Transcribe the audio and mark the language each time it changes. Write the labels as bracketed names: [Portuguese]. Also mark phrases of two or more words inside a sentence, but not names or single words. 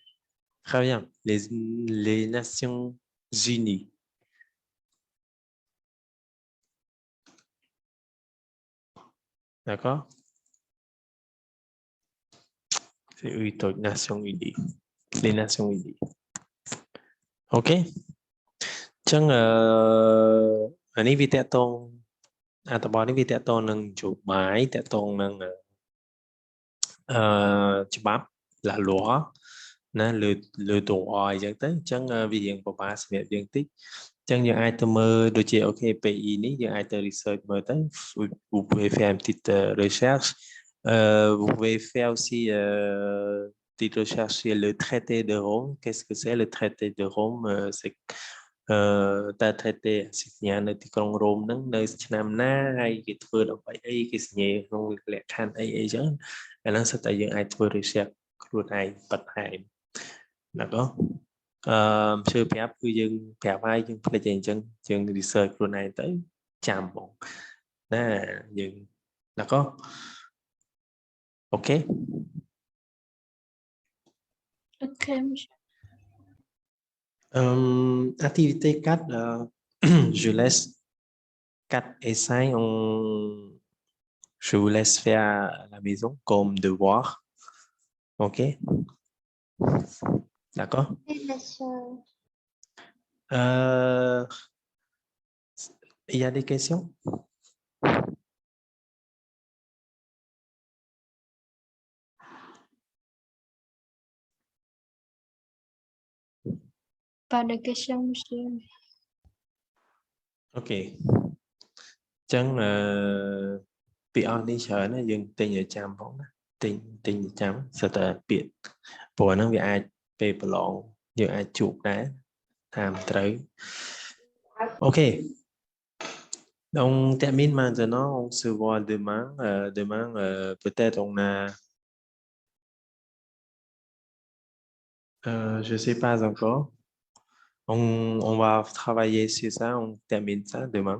[French] Très bien. Les Nations Unies. D'accord? C'est eux, les Nations Unies. Les Nations Unies. OK? [Khmer] អញ្ចឹងអានេះវាតកតងអត្ថបទនេះវាតកតងនឹងនយោបាយតកតងនឹងច្បាប់ [French] la loi [Khmer] ណា [French] le droit [Khmer] អីចឹងទៅអញ្ចឹងវារៀងពិបាក សម្រាប់យើងតិចអញ្ចឹងយើងអាចទៅមើលដូចជាអូខេ PI នេះយើងអាចទៅ research មើលទៅ [French] vous pouvez faire une petite recherche vous pouvez faire aussi petite recherche sur le traité de Rome qu'est-ce que c'est le traité de Rome c'est តែ traité [Khmer] សញ្ញានៅទីក្រុងរ៉ូមហ្នឹងនៅឆ្នាំណាហើយគេធ្វើដើម្បីអីគេសញ្ញាក្នុងលក្ខខណ្ឌអីអីចឹងអាហ្នឹងសិតតែយើងអាចធ្វើ research ខ្លួនឯងបន្ថែមណាក៏ជឿប្រាប់គឺយើងប្រាប់ហើយយើងភ្លេចអីអញ្ចឹងយើង research ខ្លួនឯងទៅចាំបងណាយើងណាក៏អូខេ [French] Ok, monsieur. Activité 4, je laisse 4 et 5, je vous laisse faire à la maison comme devoir. OK? D'accord? Oui, monsieur. Il y a des questions? Pas de questions, monsieur. OK. [Khmer] អញ្ចឹងពាក្យអស់នេះច្រើនណាយើងទិញឲ្យចាំផងណាទិញចាំសិតតែពាក្យព្រោះហ្នឹងវាអាចពេលប្រឡងយើងអាចជួបដែរតាមត្រូវ OK. [French] On termine maintenant, on se voit demain. Demain, peut-être on a... je ne sais pas encore. On va travailler sur ça, on termine ça demain.